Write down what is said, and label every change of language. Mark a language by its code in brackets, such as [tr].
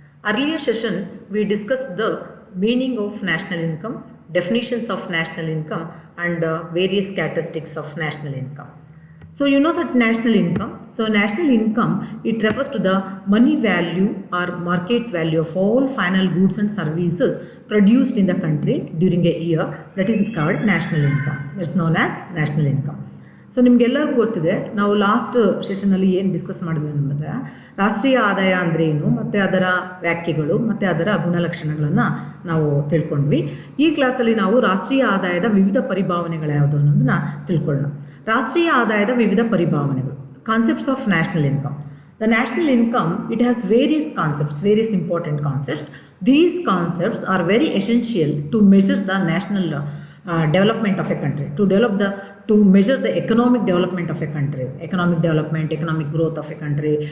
[en] Earlier session we discussed the meaning of national income, definitions of national income and various characteristics of national income. So you know that national income. So national income, it refers to the money value or market value of all final goods and services produced in the country during a year. That is called national income. That's known as national income. [kn] So ನಿಮಗೆಲ್ಲರಿಗೂ ಗೊತ್ತಿದೆ, ನಾವು last ಸೆಷನಲ್ಲಿ ಏನು discuss ಮಾಡಿದ್ವಿ ಅಂದರೆ ರಾಷ್ಟ್ರೀಯ ಆದಾಯ ಅಂದರೆ ಏನು, ಮತ್ತು ಅದರ ವ್ಯಾಖ್ಯೆಗಳು ಮತ್ತು ಅದರ ಗುಣಲಕ್ಷಣಗಳನ್ನು ನಾವು ತಿಳ್ಕೊಂಡ್ವಿ. ಈ ಕ್ಲಾಸಲ್ಲಿ ನಾವು ರಾಷ್ಟ್ರೀಯ ಆದಾಯದ ವಿವಿಧ ಪರಿಭಾವನೆಗಳು ಯಾವುದು ಅನ್ನೋದನ್ನ ತಿಳ್ಕೊಳ್ಳೋಣ. ರಾಷ್ಟ್ರೀಯ ಆದಾಯದ ವಿವಿಧ ಪರಿಭಾವನೆಗಳು, [en] Concepts of national income. The national income, it has various concepts, various important concepts. These concepts are very essential to measure the national development of a country, to measure the economic development of a country, economic development, economic growth of a country.